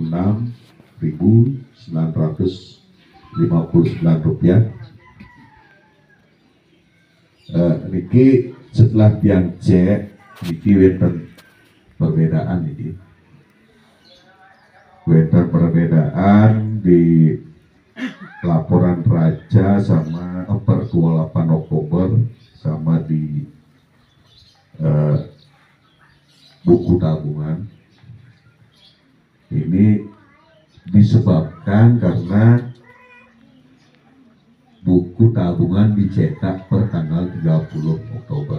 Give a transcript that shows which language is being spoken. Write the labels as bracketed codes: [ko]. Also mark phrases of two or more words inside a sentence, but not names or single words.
[ban] 2.069.986.959 rupiah Niki setelah tiang cek niki wonten perbedaan niki. [id] Wonten perbedaan di laporan raja sama per 28 Oktober sama di buku tabungan. Ini disebabkan karena buku tabungan dicetak per tanggal 30 Oktober.